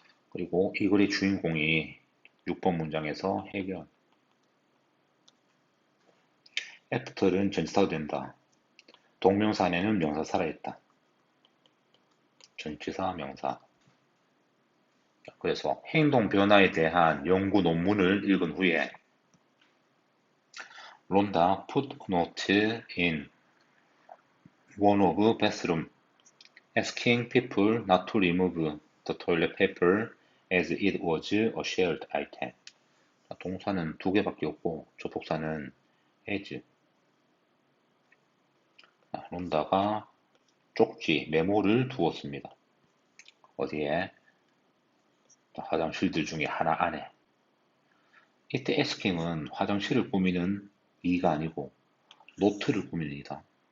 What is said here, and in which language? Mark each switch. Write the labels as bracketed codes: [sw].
[ko] 그리고 이 글의 주인공이 6번 문장에서 해결. 애프터는 전치사가 된다. 동명사 안에는 명사 살아있다. 전치사 명사. 그래서 행동 변화에 대한 연구 논문을 읽은 후에 론다 [en] put note in one of bathroom asking people not to remove the toilet paper as it was a shared item. [ko] 동사는 2개밖에 없고 접속사는 as. 론다가 쪽지, 메모를 두었습니다. 어디에? 화장실들 중에 하나 안에. 이때 asking은 화장실을 꾸미는 이가 아니고 노트를 꾸미는 이다.